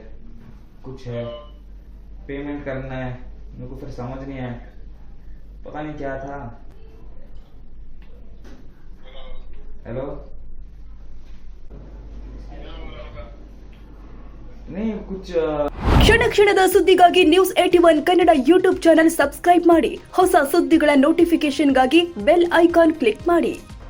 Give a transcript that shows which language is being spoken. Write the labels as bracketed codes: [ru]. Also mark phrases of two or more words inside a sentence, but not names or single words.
[hi] कुछ है, पेमेंट करना है. मेरे को फिर समझ नहीं आया, पता नहीं क्या था. हेलो, नहीं कुछ [kn] ಕ್ಷಣ ಕ್ಷಣದ ಸುದ್ದಿಗಾಗಿ News81 ಕನ್ನಡ [en] YouTube channel subscribe [kn] ಮಾಡಿ. ಹೊಸ ಸುದ್ದಿಗಳ ನೋಟಿಫಿಕೇಶನ್ಗಾಗಿ [en] bell icon click [kn] ಮಾಡಿ.